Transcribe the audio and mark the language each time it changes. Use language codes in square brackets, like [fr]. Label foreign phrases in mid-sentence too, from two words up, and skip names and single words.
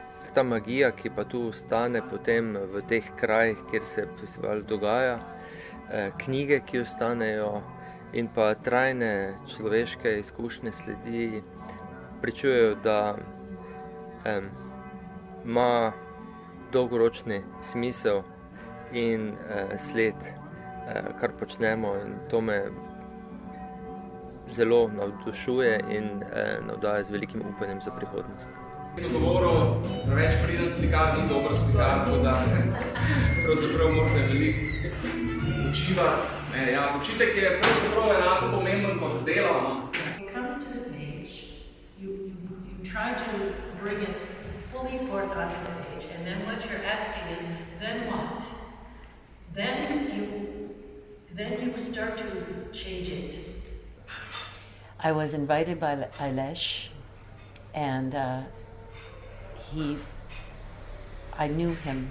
[sl] Ta magija, ki pa tu ostane potem v teh krajih, kjer se festival dogaja, knjige, ki ostanejo in pa trajne človeške izkušnje sledi, pričujejo, da ima dolgoročni smisel in sled, kar počnemo, in to me zelo navdušuje in navdaja z velikim upanjem za prihodnost. Govoril, preveč priden slikar ni dober slikar, tako da pravzaprav morate veliko učivati. Ja, učitek je pravzaprav enako pomemben kot delo. [en] It comes to the page, you try to bring it fully forth onto the page, and then what you're asking is, then what? Then you start to change it. I was invited by Ailesh, and I knew him.